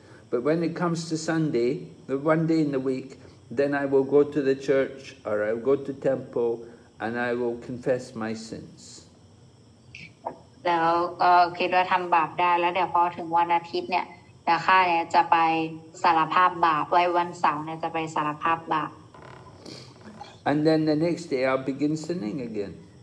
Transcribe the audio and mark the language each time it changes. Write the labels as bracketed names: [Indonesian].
[English] But when it comes to Sunday, the one day in the week, then I will go to the church or I will go to temple and I will confess my sins. [Thai] แล้วก็คิดว่าทำบาปได้แล้วเดี๋ยวพอถึงวันอาทิตย์เนี่ยเดี๋ยวข้าเนี่ยจะไปสารภาพบาปไว้วันเสาร์เนี่ยจะไปสารภาพบาป [English] And then the next day I'll begin sinning again.